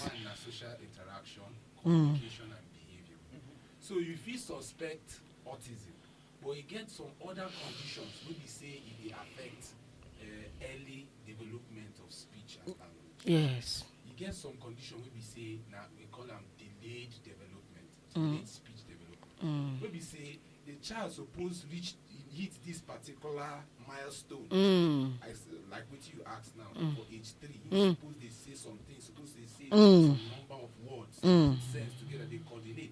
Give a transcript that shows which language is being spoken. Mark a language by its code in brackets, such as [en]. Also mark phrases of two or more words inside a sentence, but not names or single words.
[pcm] One na social interaction, communication and behavior. So you fit suspect autism, but you get some other conditions wey be say e dey affect early development of speech and language. Yes. You get some condition wey be say na we call am delayed development, delayed speech development. Wey be say the child suppose hit this particular milestone. Like what you ask now for age 3, you suppose they say something, suppose they say some number of words, sense together, they coordinate.